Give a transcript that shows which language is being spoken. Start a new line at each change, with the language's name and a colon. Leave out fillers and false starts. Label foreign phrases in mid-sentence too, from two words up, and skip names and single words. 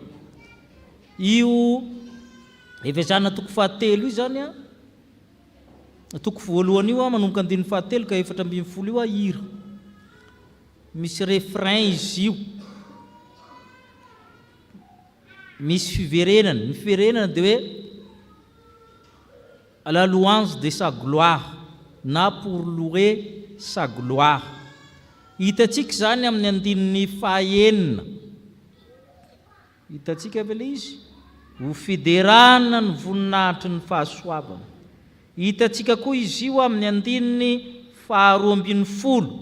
Malagasy: Io Efesiana toko fahatelo io zany toko voalohany io manomboka andininy fahatelo ka efatra ambin'ny folo io hira. Misy refrain izy io. Misy fiverenana. Ny fiverenana dia hoe
French: à la louange de sa gloire na pour louer sa gloire.
Malagasy: Hitantsika zany amin'ny andininy fahaenina. Hitantsika ve ilay izy? Ho fiderana ny voninahitry ny fahasoavana. Hitantsika koa izy io amin'ny andininy faharoa ambin'ny folo.